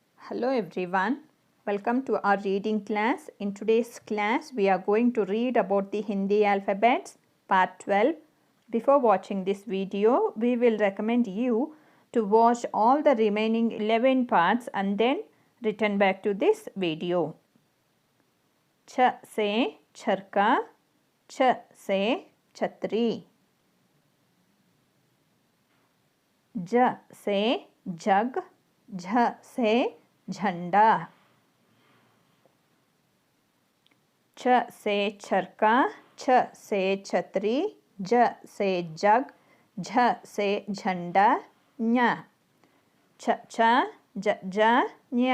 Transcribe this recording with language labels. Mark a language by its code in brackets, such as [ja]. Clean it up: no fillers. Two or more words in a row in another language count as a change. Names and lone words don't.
[en] Hello everyone, welcome to our reading class. In today's class, we are going to read about the Hindi alphabets, part 12. Before watching this video, we will recommend you to watch all the remaining 11 parts and then return back to this video. [hi] छ से चरखा, छ से छतरी. ज से जग, झ से झंडा. छ से छरका, छ से छतरी, ज से जग, झ से झंडा, ञ. छ छ ज ज ञ.